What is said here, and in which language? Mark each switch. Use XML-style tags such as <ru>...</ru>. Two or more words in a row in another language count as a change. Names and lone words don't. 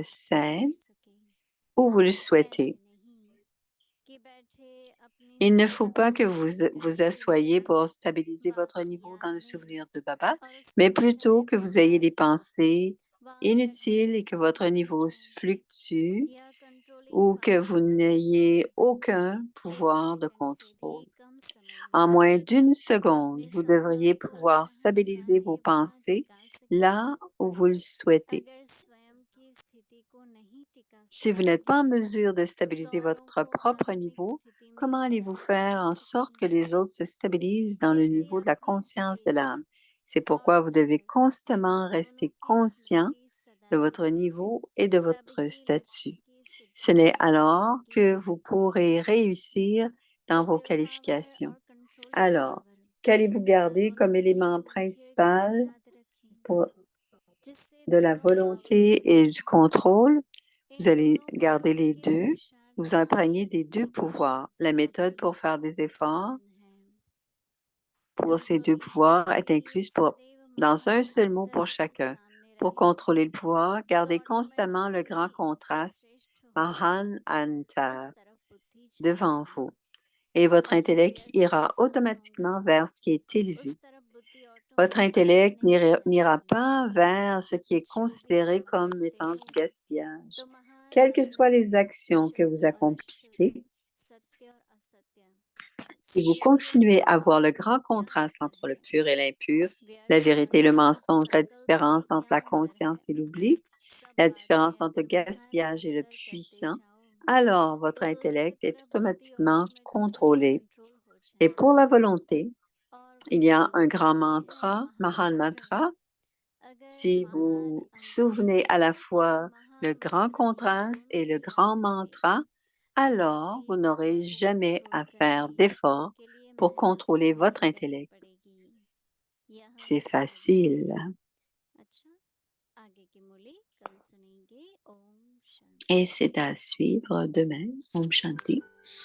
<fr>scène</fr> <hi>कर सके</hi> <fr>où vous le souhaitez.</fr> <hi>ऐसे नहीं कि बैठे अपनी</hi> <fr>Il ne</fr> <hi>स्थिति</hi> <fr>faut pas</fr> <hi>को</hi> <fr>que vous</fr> <hi>स्थिर</hi> <fr>vous</fr> <hi>करके</hi> <fr>asseyez pour stabiliser votre</fr> <hi>बाकी</hi> <fr>niveau dans</fr> <hi>याद</hi> <fr>le</fr> <hi>में</hi> <fr>souvenir de Baba,</fr> <hi>और</hi> <fr>mais</fr> <hi>उसके</hi> <fr>plutôt</fr> <hi>विषय</hi> <fr>que</fr> <hi>में</hi> <fr>vous ayez des</fr> <hi>सतत</hi> <fr>pensées</fr> <hi>व</hi> <fr>inutiles et</fr> <hi>व्यर्थ</hi> <fr>que votre</fr> <hi>स्थिति में</hi> <fr>niveau</fr> <hi>जाए</hi> <fr>fluctue</fr> <hi>यह कंट्रोलिंग</hi> <fr>ou que</fr> <hi>पावर</hi> <fr>vous</fr> <hi>का</hi> <fr>n'ayez</fr> <hi>प्रभाव</hi> <fr>aucun</fr> <hi>एक</hi> <fr>pouvoir de</fr> <hi>सेकंड से</hi> <fr>contrôle.</fr> <hi>भी कम समय</hi> <fr>En</fr> <hi>में</hi> <fr>moins d'une seconde,</fr> <hi>अपने</hi> <fr>vous devriez</fr> <hi>संकल्प</hi> <fr>pouvoir</fr> <hi>जहाँ</hi> <fr>stabiliser vos</fr> <hi>चाहे वहाँ</hi> <fr>pensées</fr> <hi>टिका सके</hi> <fr>là où vous le souhaitez.</fr> <hi>अगर स्वयं की स्थिति को नहीं टिका</hi> <fr>Si vous n'êtes pas en</fr> <hi>सकेंगे</hi> <fr>mesure de</fr> <hi>तो</hi> <fr>stabiliser</fr> <hi>औरों</hi> <fr>votre</fr> <hi>को</hi> <fr>propre</fr> <hi>आत्मिक</hi> <fr>niveau,</fr> <hi>स्थिति में</hi> <fr>comment allez-vous</fr> <hi>कैसे</hi> <fr>faire</fr> <hi>टिका</hi> <fr>en sorte que</fr> <hi>सकेंगे</hi> <fr>les autres se stabilisent dans le</fr> <hi>इसलिए</hi> <fr>niveau de la</fr> <hi>अपनी</hi> <fr>conscience de</fr> <hi>विशेष</hi> <fr>l'âme? C'est</fr> <hi>और</hi> <fr>pourquoi vous devez</fr> <hi>स्टेटस</hi> <fr>constamment</fr> <hi>दोनों</hi> <fr>rester</fr> <hi>की</hi> <fr>conscient</fr> <hi>स्मृति सदा</hi> <fr>de votre</fr> <hi>रहे</hi> <fr>niveau et de</fr> <hi>तब</hi> <fr>votre</fr> <hi>ही लक्ष्य</hi> <fr>statut.</fr> <hi>की</hi> <fr>Ce</fr> <hi>सिद्धि</hi> <fr>n'est</fr> <hi>हो</hi> <fr>alors que</fr> <hi>सकेगी</hi> <fr>vous pourrez réussir dans</fr> <hi>ये</hi> <fr>vos</fr> <en>will power</en> <fr>qualifications.</fr> <hi>और कंट्रोलिंग</hi> <fr>Alors,</fr> <hi>पावर</hi> <fr>qu'allez-vous garder</fr> <hi>दोनों</hi> <fr>comme</fr> <hi>के लिए</hi> <fr>élément</fr> <hi>मुख्य क्या</hi> <fr>principal</fr> <hi>याद रखें</hi> <fr>pour,</fr> <hi>जिससे</hi> <fr>de la</fr> <hi>दोनों</hi> <fr>volonté</fr> <hi>पावर्स</hi> <fr>et du contrôle? Vous</fr> <hi>इन</hi> <fr>allez</fr> <hi>दोनों</hi> <fr>garder</fr> <hi>पावर्स</hi> <fr>les</fr> <hi>के</hi> <fr>deux,</fr> <hi>पुरुषार्थ</hi> <fr>vous</fr> <hi>से</hi> <fr>imprégner</fr> <hi>ही</hi> <fr>des deux</fr> <hi>प्रकाश</hi> <fr>pouvoirs. La méthode</fr> <hi>आदि</hi> <fr>pour faire des efforts</fr> <hi>संपन्न है</hi> <fr>pour ces deux</fr> <hi>कंट्रोलिंग</hi> <fr>pouvoirs</fr> <hi>पावर</hi> <fr>est</fr> <hi>के लिए</hi> <fr>incluse</fr> <hi>सदैव</hi> <fr>dans un seul mot pour</fr> <hi>महामंत्र</hi> <fr>chacun.</fr> <hi>सामने</hi> <fr>Pour</fr> <hi>रहे</hi> <fr>contrôler le pouvoir,</fr> <hi>तो</hi> <fr>gardez constamment le grand</fr> <hi>ऑटोमेटिकली जो</hi> <fr>contraste</fr> <hi>श्रेष्ठ होगा</hi> <fr>Mahan</fr> <hi>उस</hi> <fr>Anta</fr> <hi>तरफ बुद्धि</hi> <fr>devant</fr> <hi>जाएगी</hi> <fr>vous et votre</fr> <hi>और जो</hi> <fr>intellect</fr> <hi>व्यर्थ</hi> <fr>ira</fr> <hi>महसूस होगा</hi> <fr>automatiquement vers ce qui est</fr> <hi>उस</hi> <fr>élevé.</fr> <hi>तरफ बुद्धि</hi> <fr>Votre</fr> <hi>ऑटोमेटिकली</hi> <fr>intellect</fr> <hi>नहीं</hi> <fr>n'ira</fr> <hi>जाएगी</hi> <fr>pas vers ce qui est</fr> <hi>जो भी</hi> <fr>considéré</fr> <hi>आप</hi> <fr>comme</fr> <hi>करते</hi> <fr>étant</fr> <hi>हो</hi> <fr>du gaspillage.</fr> <hi>तो महान</hi> <fr>Quelles que soient</fr> <hi>मंत्र</hi> <fr>les actions que</fr> <hi>शुद्ध</hi> <fr>vous</fr> <hi>और अशुद्ध</hi> <fr>accomplissez,</fr> <hi>सत्य और असत्य</hi> <fr>si vous</fr> <hi>पूर्ण</hi> <fr>continuez à voir le</fr> <hi>स्वरूप</hi> <fr>grand</fr> <hi>यहाँ</hi> <fr>contraste</fr> <hi>पर</hi> <fr>entre le</fr> <hi>है</hi> <fr>pur et l'impur, la</fr> <hi>व्यर्थ</hi> <fr>vérité et le</fr> <hi>मनसा</hi> <fr>mensonge, la</fr> <hi>संकल्प</hi> <fr>différence entre la</fr> <hi>यहाँ पर है</hi> <fr>conscience et l'oubli,</fr> <hi>सब</hi> <fr>la différence</fr> <hi>बातें</hi> <fr>entre le</fr> <hi>व्यवहार</hi> <fr>gaspillage et le</fr> <hi>निरंतर करते</hi> <fr>puissant,</fr> <hi>जाओ</hi> <fr>alors votre</fr> <hi>तो दूसरी</hi> <fr>intellect est</fr> <hi>तरफ बुद्धि</hi> <fr>automatiquement</fr> <hi>ऑटोमेटिकली</hi> <fr>contrôlé.</fr> <hi>कंट्रोल हो</hi> <fr>Et pour la</fr> <hi>जाएगी</hi> <fr>volonté,</fr> <hi>और</hi> <fr>il y a</fr> <hi>वही</hi> <fr>un grand</fr> <hi>ये है</hi> <fr>mantra, Mahan</fr> <hi>महामंत्र</hi> <fr>Mantra.</fr> <hi>अगर</hi> <fr>Si</fr> <hi>महान</hi> <fr>vous</fr> <hi>अंतर</hi> <fr>souvenez à la</fr> <hi>और</hi> <fr>fois le grand</fr> <hi>महामंत्र ये</hi> <fr>contraste</fr> <hi>दोनों</hi> <fr>et le</fr> <hi>भी याद</hi> <fr>grand</fr> <hi>रहे</hi> <fr>mantra,</fr> <hi>तो</hi> <fr>alors</fr> <hi>बुद्धि</hi> <fr>vous n'aurez</fr> <hi>अतः</hi> <fr>jamais</fr> <hi>कंट्रोल</hi> <fr>à faire</fr> <hi>करने</hi> <fr>d'effort</fr> <hi>के लिए</hi> <fr>pour</fr> <hi>मेहनत</hi> <fr>contrôler votre</fr> <hi>नहीं करनी</hi> <fr>intellect.</fr> <hi>पड़ेगी यह</hi> <fr>C'est</fr> <hi>समझना</hi> <fr>facile.</fr> <hi>अच्छा आगे की मूली कल सुनेंगे ओम शांति</hi> <fr>Et c'est à suivre demain.</fr> <hi>ओम शांति.</hi>